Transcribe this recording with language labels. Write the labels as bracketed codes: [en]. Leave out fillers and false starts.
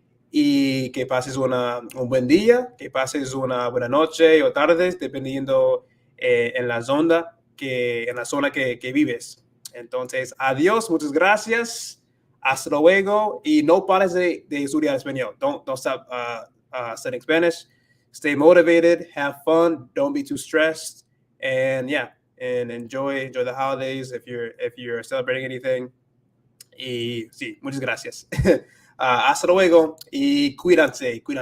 [es] Y que pases un buen día, que pases una buena noche o tardes, dependiendo en la zona que vives. Entonces, adiós, muchas gracias, hasta luego, y no pares de estudiar español. [en] Don't stop studying Spanish. Stay motivated, have fun, don't be too stressed, and yeah, and enjoy the holidays if you're celebrating anything. [es] Y sí, muchas gracias. Hasta luego y cuídense.